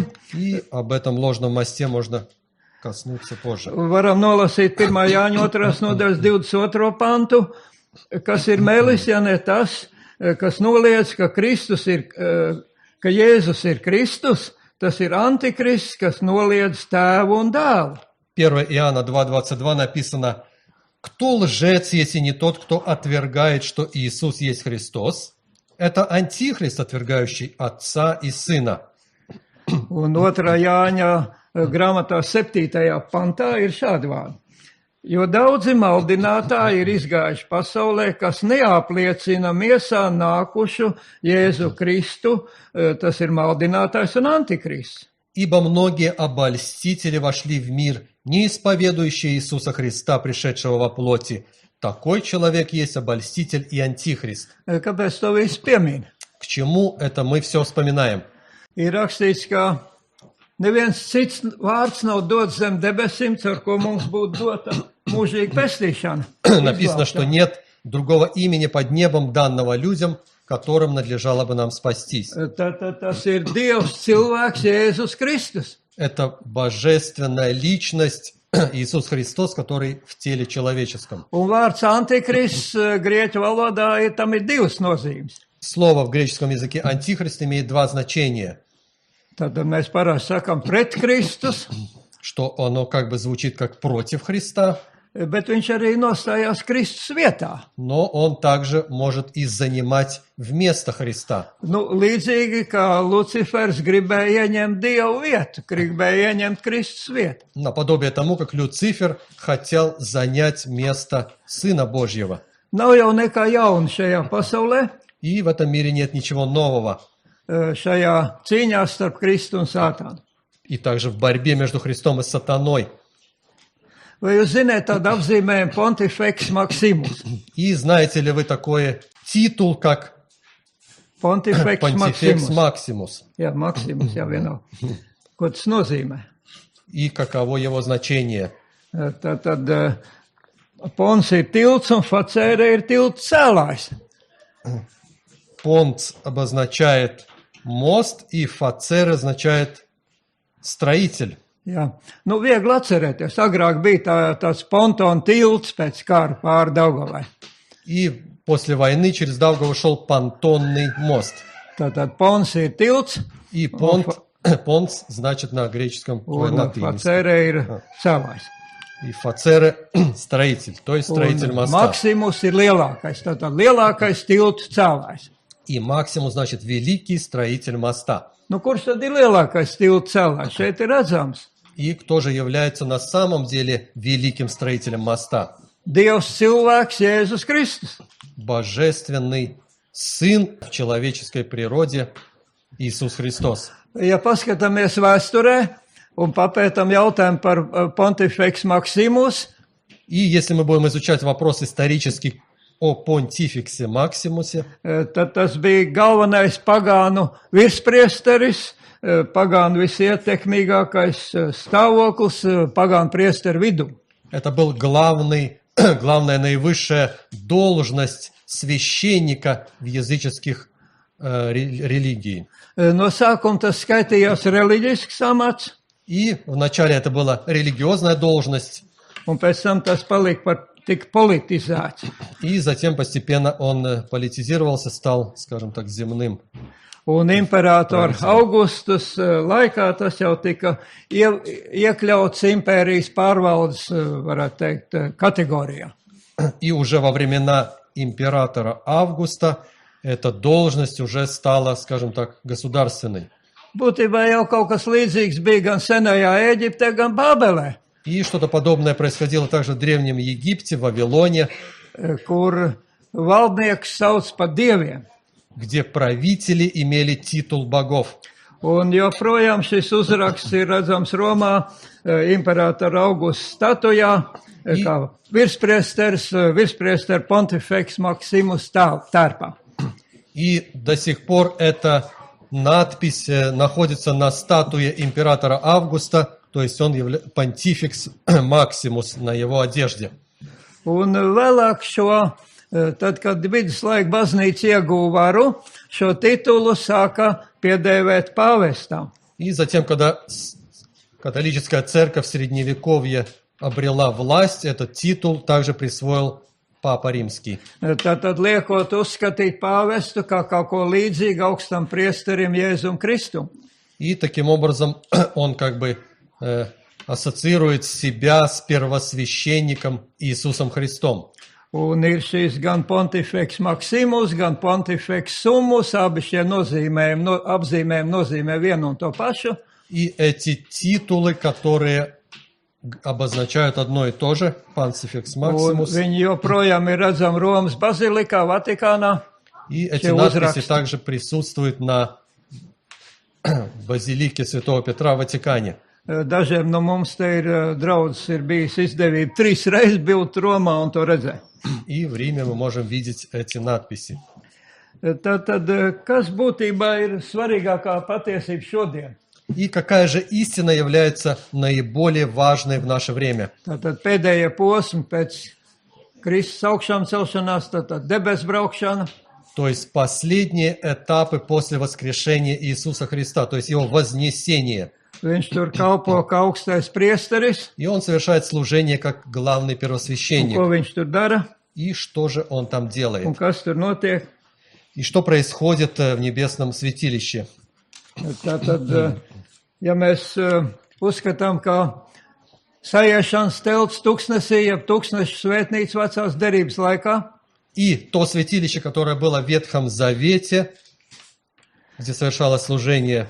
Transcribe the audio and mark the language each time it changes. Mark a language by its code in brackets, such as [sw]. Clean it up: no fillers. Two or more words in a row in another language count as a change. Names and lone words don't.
[ru] И об этом ложном мосте можно коснуться позже. [lv] Varam nolasīt 1. Jāņa 2. nodaļas 22. pantu, kas ir melis, ja ne tas, kas noliedz, ka Kristus ir, ka Jēzus ir Kristus, tas ir antikrists, kas noliedz tēvu un dēlu. [ru] 1 Иоанна 2:22 написано: «Кто лжец, если не тот, кто отвергает, что Иисус есть Христос? Это антихрист, отвергающий Отца и Сына». [lv] Un 2. Jāņa grāmatā 7. pantā ir šādi vārdi. Jo daudzi maldinātāji ir izgājuši pasaulē, kas neapliecina miesā nākušu Jēzu Kristu, tas ir maldinātājs un antikrists. [ru] «Ибо многие обольстители вошли в мир, не исповедующие Иисуса Христа, пришедшего во плоти. Такой человек есть обольститель и антихрист». [lv] Kāpēc to visu piemin? [ru] К чему это мы все вспоминаем? [lv] Ir rakstīts, ka neviens cits vārds nav dots zem debesīm, caur ko mums būtu dota mūžīga pestīšana. [ru] Написано, что нет другого имени под небом, данного людям, которым надлежало бы нам спастись. [lv] Tas ir Dievs cilvēks Jēzus Kristus. [ru] Это божественная личность Иисус Христос, который в теле человеческом. [lv] Un vārds antikrists grieķu valodā tam ir divas nozīmes. [ru] Слово в греческом языке антихрист имеет два значения. [lv] Tad mēs parasti sakām pret Kristus, [ru] Что оно как бы звучит как против Христа, [lv] bet viņš arī nostājās Kristus vietā. [ru] но он также может и занимать вместо Христа. [lv] Līdzīgi kā Lucifers gribēja ieņemt Dievu vietu, gribēja ieņemt Kristus vietu. [ru] Наподобие тому, как Люцифер хотел занять место Сына Божьего. [lv] Nav jau nekā jauna šajā pasaulē, [ru] И в этом мире нет ничего нового. [lv] šajā cīņā starp Kristu un Sātānu. [ru] И также в борьбе между Христом и сатаной. [lv] Vai jūs zināt tādu apzīmējumu Pontifex Maximus? [ru] И знаете ли вы такой титул, как Pontifex Pontifex Maximus. Maximus? [lv] Jā, Maximus, jā, vienā. Ko tas nozīmē? [ru] И каково его значение? [lv] Tad Pons ir tilts un Facēra ir tilts cēlājs. [ru] Понт обозначает мост, и Фацер означает строитель. [lv] Jā. Viegli atcerēties. Agrāk bija tāds pontona tilts pēc kara pāri Daugavai. [ru] И после войны через Даугаву шел понтонный мост. [lv] Tātad Pons ir tilts [ru] И понт значит на греческом [lv] un [ru] латыни. [lv] Facēra ir cēlājs. [ru] И Фацер строитель, то есть строитель моста. [lv] Maximus ir lielākais. Tātad lielākais tilts cēlājs. [ru] И Максимус значит великий строитель моста. [lv] Kurš tad ir lielākais tilts cēlājs? Šeit ir redzams. [ru] И кто же является на самом деле великим строителем моста? [lv] Dievs cilvēks Jēzus Kristus. [ru] Божественный Сын в человеческой природе Иисус Христос. [lv] Ja paskatāmies vēsturē un papētam jautājumu par Pontifex Maximus, [ru] И если мы будем изучать вопрос исторический о Понтификсе Максимусе, [lv] tad tas bija galvenais pagānu virspriesteris, pagānu visietekmīgākais stāvoklis pagānu priesteru vidū. [ru] это был главная наивысшая должность священника в языческих религий. [lv] No sākuma tas skaitījās reliģisks amats, [ru] И вначале это была религиозная должность, [lv] un pēc tam tas tika politizēts. [ru] и затем постепенно он политизировался, стал, скажем так, земным. [lv] Un imperātora Augustus laikā tas jau tika iekļauts impērijas pārvaldes, varētu teikt, kategorijā. [ru] И уже во времена императора Августа эта должность уже стала, скажем так, государственной. [lv] Būtībā jau kaut kas līdzīgs bija gan senajā Ēģiptē, gan Bābelē, [ru] И что-то подобное происходило также в Древнем Египте, в Вавилоне, [lv] kur valdnieks sauc par dieviem. [ru] где правители имели титул богов. [lv] Un joprojām šis uzraksts ir redzams Romā imperātora Augusta statujā, kā virspriester Pontifex Maximus tērpā. [ru] И до сих пор эта надпись находится на статуе императора Августа, то есть он Понтификс Максимус на его одежде. [lv] Un vēlāk šo Tad, kad viduslaika baznīca ieguva varu, šo titulu sāka piedēvēt pāvestam. [ru] И затем, когда католическая церковь в Средневековье обрела власть, этот титул также присвоил Папа Римский. [lv] Tad liekot uzskatīt pāvestu kā kaut ko līdzīgu augstam priesterim Jēzum Kristum. [ru] И таким образом он как бы ассоциирует себя с первосвященником Иисусом Христом. [lv] Un ir šīs gan pontifeks maximus, gan pontifeks summus, abi šie apzīmējumi nozīmē vienu un to pašu. [ru] И эти титулы, которые обозначают одно и то же, Pontifex [lv] Un Maximus. viņi joprojām ir redzami Romas bazilikā, Vatikānā. [ru] И эти Все надписи [lv] uzraksti. [ru] также присутствуют на базилике Святого Петра в Ватикане. [lv] Dažiem no mums te ir draudzes, ir bijis izdevība 3 reizes būt Romā un to redzēt. [ru] И в Риме мы можем видеть эти надписи. [lv] Tad, kas būtībā ir svarīgākā patiesība šodien? [ru] И какая же истина является наиболее важной в наше время? [lv] Tātad pēdējie posmi pēc Kristus augšām celšanās, tātad debes braukšana, [ru] То есть последние этапы после воскрешения Иисуса Христа, то есть Его вознесение. [lv] viņš tur kalpo kā augstais priesteris, [ru] И Он совершает служение как главный [lv] un [ru] первосвященник. [lv] ko viņš tur dara, [ru] И что же Он там [lv] un [ru] делает? [lv] kas tur notiek. [ru] И что происходит в небесном святилище? [lv] Tātad, ja mēs uzskatām, ka sajiešanas telts tuksnesī, jeb tūkstneša svētnīca vecās derības laikā, [ru] И то святилище, которое было в Ветхом Завете, где совершалось служение,